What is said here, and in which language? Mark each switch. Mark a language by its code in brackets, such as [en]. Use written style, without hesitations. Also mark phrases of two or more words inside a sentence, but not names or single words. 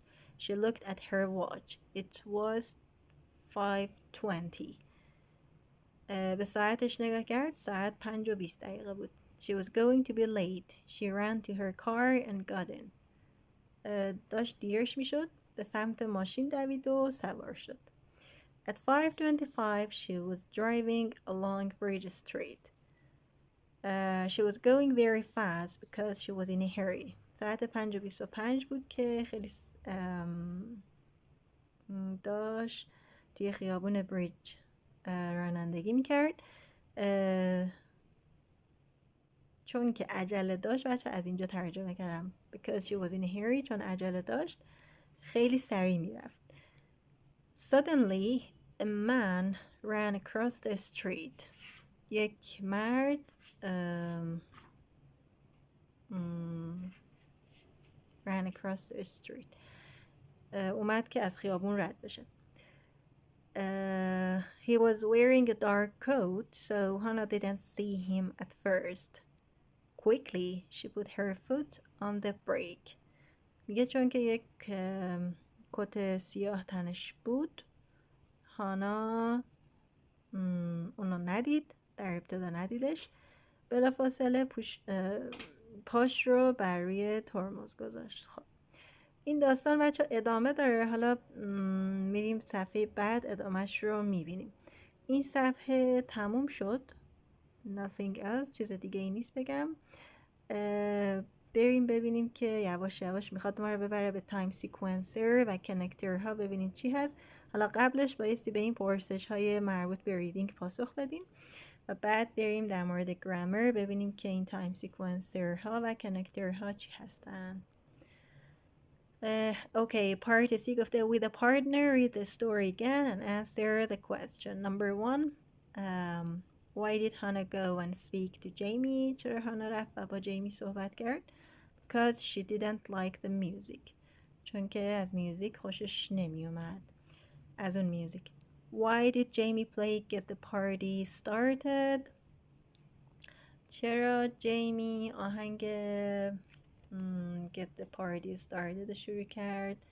[en] She looked at her watch. It was 5:20. [fa] به ساعتش نگاه کرد. ساعت 5:20 بود. [en] She was going to be late. She ran to her car and got in. [fa] داشت دیرش میشد. به سمت ماشین دوید و سوار شد. [en] At 5:25 she was driving along Bridge Street. She was going very fast because she was in a hurry. [fa] ساعت 5:25 بود که خیلی داشت توی خیابون بریج رانندگی میکرد. چون که عجله داشت، بچه از اینجا ترجمه کردم [en] because she was in a hurry، [fa] چون عجله داشت خیلی سریع میرفت. [en] Suddenly a man ran across the street. [fa] یک مرد [en] ran across the street [fa] اومد که از خیابون رد بشه. [en] He was wearing a dark coat, so Hannah didn't see him at first. Quickly, she put her foot on the brake. [fa] میگه چون که یک کت سیاه تنش بود، هانا اونو ندید، در ابتدا ندیدش. بلافاصله پاش رو بر روی ترمز گذاشت. خب این داستان بچه ادامه داره. حالا میریم صفحه بعد ادامهش رو میبینیم. این صفحه تموم شد. Nothing else. چیز دیگه ای نیست بگم. بریم ببینیم که یواش یواش میخواد ما رو ببره به [en] time sequencer [fa] و کنکتر ها، ببینیم چی هست. حالا قبلش بایستی به این پرسش های مربوط به ریدینگ پاسخ بدیم و بعد بریم در مورد گرامر ببینیم که این [en] time sequencer [fa] ها و کنکتر ها چی هستن. [en] Okay, part C گفته with a partner read the story again and answer the question. Number 1, why did Hannah go and speak to Jamie? [fa] چرا هانا رفت و با جیمی صحبت کرد؟ [en] Because she didn't like the music. [fa] چون که از میوزیک خوشش نمی اومد. از اون میوزیک. [en] Why did Jamie play Get the Party Started? [fa] چرا جیمی آهنگ Get the Party Started شروع کرد؟